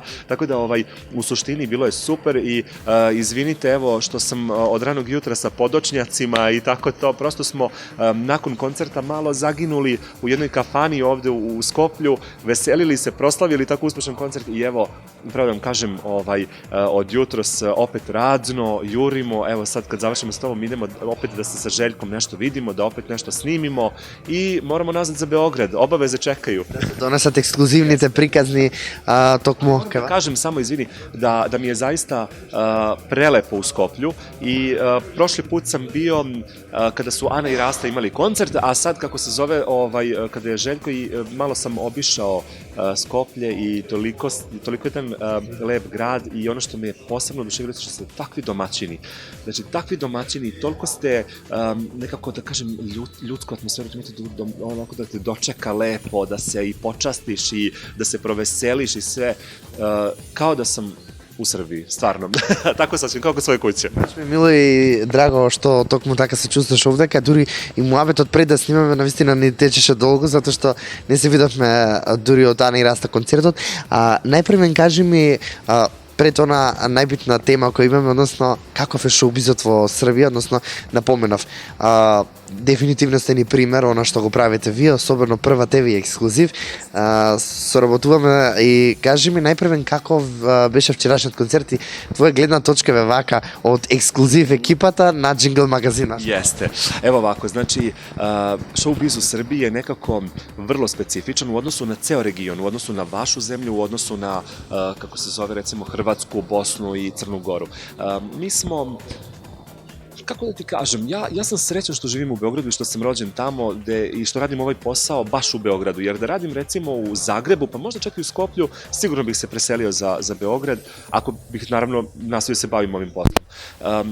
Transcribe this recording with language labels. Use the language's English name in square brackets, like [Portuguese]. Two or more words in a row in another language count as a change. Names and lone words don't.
[Serbian] Tako da u suštini bilo je super i izvinite evo što sam od ranog jutra sa podočnjacima i tako to, prosto smo nakon koncerta malo zaginuli u jednoj kafani ovde u Skoplju, veselili se, proslavili tako uspešan koncert i evo, pravo da vam kažem, od jutros opet radno, jurimo, evo sad kad završimo s tobom idemo opet da se sa Željkom nešto vidimo, da opet nešto snimimo i moramo nazad za Beograd, obaveze čekaju. [Macedonian] Донесат ексклузивните приказни токму кај вас. [Serbian] Kažem samo, izvini, da mi je zaista prelepo u Skoplju i prošli put sam bio kada su Ana i Rasta imali koncert, a sad kako se zove, kada je Željko i malo sam obišao Skoplje i toliko je jedan lep grad i ono što me je posebno oduševilo što ste takvi domaćini. Znači, takvi domaćini, toliko ste nekako, da kažem, ljudsku atmosferu, onako da te dočeka lepo, da se i počastiš i da se proveseliš i sve, kao da sam u Srbiji, stvarno. Tako sasvim, kao kod svoje kuće. [Macedonian] Ми мило и драго што токму така се чувствуваш овдека, дури и муабетот пред да снимаме навистина не течеше долго, затоа што не се видовме дури од Ана и Раста концертот. Најпрвен кажи ми, пред она најбитна тема која имаме, односно каков е шоу-бизот во Србија, односно напоменав, дефинитивно сте ни пример она што го правите вие, особено Прва ТВ ексклузив. Соработуваме и кажи ми најпрвен каков беше вчерашниот концерт и твоја гледна точка ве вака од ексклузив екипата на Джингл магазина. [Serbian] Jeste. Evo ovako, znači, showbiz u Srbiji je nekako vrlo specifičan u odnosu na ceo region, u odnosu na vašu zemlju, u odnosu na, kako se zove, recimo, Hrvatsku, Bosnu i Crnu Goru. Mi smo, kako da ti kažem, ja sam srećan što živim u Beogradu i što sam rođen tamo i što radim ovaj posao baš u Beogradu, jer da radim recimo u Zagrebu, pa možda čak i u Skoplju, sigurno bih se preselio za Beograd, ako bih naravno nastavio se bavim ovim poslom.